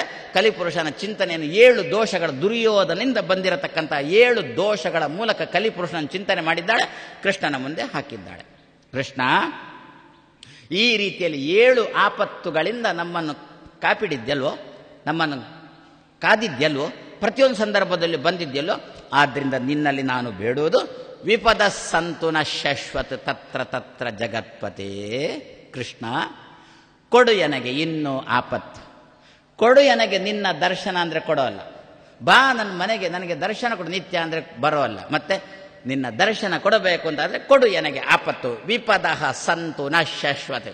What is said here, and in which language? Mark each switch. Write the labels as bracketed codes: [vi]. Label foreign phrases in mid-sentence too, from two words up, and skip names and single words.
[kn] ಕಲಿಪುರುಷನ ಚಿಂತನೆಯನ್ನು 7 ದೋಷಗಳ ದುರ್ಯೋಧನಿಂದ ಬಂದಿರತಕ್ಕಂಥ 7 ದೋಷಗಳ ಮೂಲಕ ಕಲಿಪುರುಷನ ಚಿಂತನೆ ಮಾಡಿದ್ದಾಳೆ, ಕೃಷ್ಣನ ಮುಂದೆ ಹಾಕಿದ್ದಾಳೆ. ಕೃಷ್ಣ ಈ ರೀತಿಯಲ್ಲಿ 7 ಆಪತ್ತುಗಳಿಂದ ನಮ್ಮನ್ನು ಕಾಪಿಡಿದ್ಯಲ್ವೋ, ನಮ್ಮನ್ನು ಕಾದಿದ್ಯಲ್ವೋ, ಪ್ರತಿಯೊಂದು ಸಂದರ್ಭದಲ್ಲಿ ಬಂದಿದ್ಯಲ್ಲೋ. ಆದ್ದರಿಂದ ನಿನ್ನಲ್ಲಿ ನಾನು ಬೇಡುವುದು, [sa] ವಿಪದ ಸಂತು ನ ಶಾಶ್ವತ ತತ್ರ ತತ್ರ ಜಗತ್ಪತೇ. [kn] ಕೃಷ್ಣ, ಕೊಡು ನನಗೆ ಇನ್ನೂ ಆಪತ್ತು, ಕೊಡು ನನಗೆ ನಿನ್ನ ದರ್ಶನ ಅಂದರೆ ಕೊಡೋಲ್ಲ. ಬಾ ನನ್ನ ಮನೆಗೆ, ನನಗೆ ದರ್ಶನ ಕೊಡು ನಿತ್ಯ ಅಂದರೆ ಬರೋಲ್ಲ. ಮತ್ತೆ ನಿನ್ನ ದರ್ಶನ ಕೊಡಬೇಕು ಅಂತಾದರೆ ಕೊಡು ನನಗೆ ಆಪತ್ತು. [sa] ವಿಪದ ಸಂತು ನ ಶಾಶ್ವತ.